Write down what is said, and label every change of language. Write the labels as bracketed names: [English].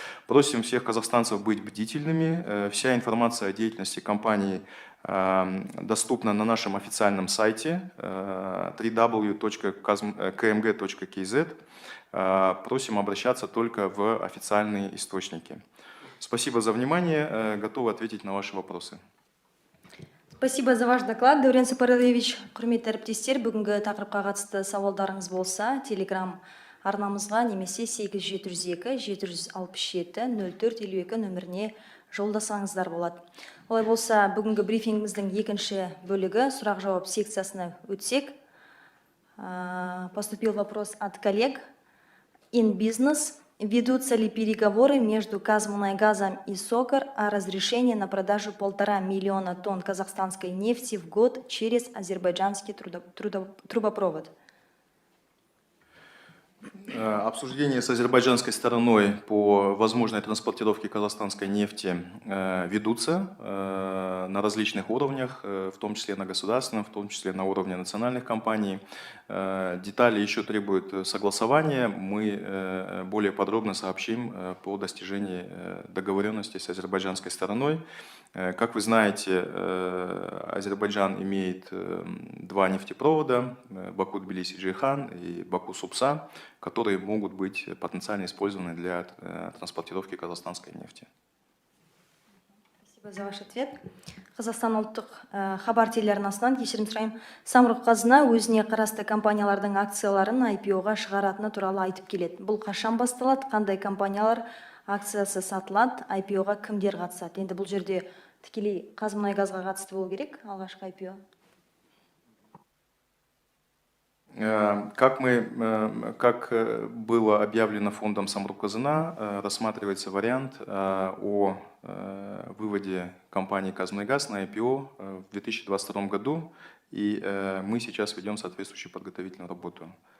[Russian] Просим всех казахстанцев быть бдительными. Вся информация о деятельности компании доступна на нашем официальном сайте www.kmg.kz. Просим обращаться только в официальные источники. Спасибо за внимание. Готовы ответить на ваши вопросы. Спасибо за ваш доклад, Даурен Сапаралевич. [Kazakh] Құрметті әріптестер, бүгінгі тақырыпқа қатысты сауалдарыңыз болса, телеграм арнамызға немесе 802-767-0452 нөміріне жолдасаңыздар болады. Олай болса, бүгінгі брифингіміздің екінші бөлігі сұрақ-жауап секциясына өтсек. [Russian] Поступил вопрос от коллег. [English] In business. [Russian] Ведутся ли переговоры между Казмунайгазом и СОКАР о разрешении на продажу 1,5 миллиона тонн казахстанской нефти в год через азербайджанский трубопровод? Обсуждения с азербайджанской стороной по возможной транспортировке казахстанской нефти ведутся на различных уровнях, в том числе на государственном, в том числе на уровне национальных компаний. Детали еще требуют согласования. Мы более подробно сообщим по достижении договоренности с азербайджанской стороной. Как вы знаете, Азербайджан имеет два нефтепровода, Баку-Тбилиси-Джейхан и Баку-Супса, которые могут быть потенциально использованы для транспортировки казахстанской нефти. Спасибо за ваш ответ. [Kazakh] Қазақстан ұлттық хабар телеарнасынан кешірім сұраймын. Самұрық-қазына өзіне қарасты компаниялардың акцияларын IPO-ға шығаратыны туралы айтып келеді. Бұл қашан басталады, қандай компаниялар акциясы сатылады, IPO-ға кімдер қатысады? Енді бұл жерде тікелей Қазмұнайгазға қатысты болу керек, алғашқы IPO. [Russian] Как было объявлено фондом Самрук-Казына, рассматривается вариант о выводе компании «Казмунайгаз» на IPO в 2022 году, и мы сейчас ведем соответствующую подготовительную работу.